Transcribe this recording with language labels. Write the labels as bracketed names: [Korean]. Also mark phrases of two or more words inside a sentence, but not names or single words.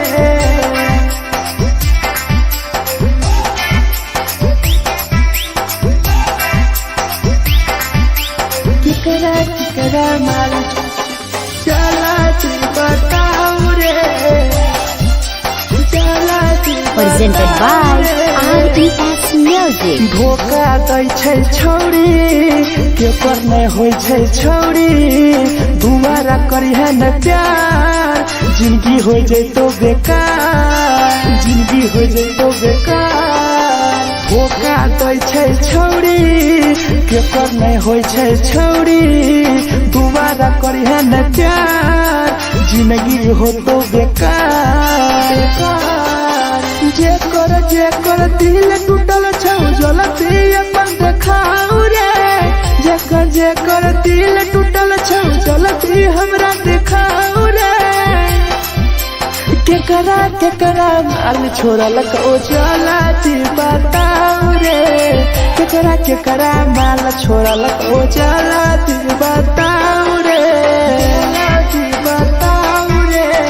[Maithili] केकरा माल चला तू बताओ रे चला तू [English] Presented by RES Music. [Maithili] धोखा दै छै छौड़ी केकर नहीं होइ छै छौड़ी दुबारा करिहे न प्यार जिंदगी हो जैतो बेकार जिंदगी हो जैतो बेकार धोखा दै छै छौड़ी केकर नहीं होइ छै छौड़ी दुबारा करिहे न प्यार जिंदगी हो तो बेकार जेकर दिल टूटल छौ जलती अपन देखाओ रे जेकर दिल टूटल छौ जलती हमरा देखाओ रे केकरा माल छोड़ल कहूँ जलती बताओ रे केकरा माल छोड़ल कहूँ जलती बताओ रे जलती बताओ रे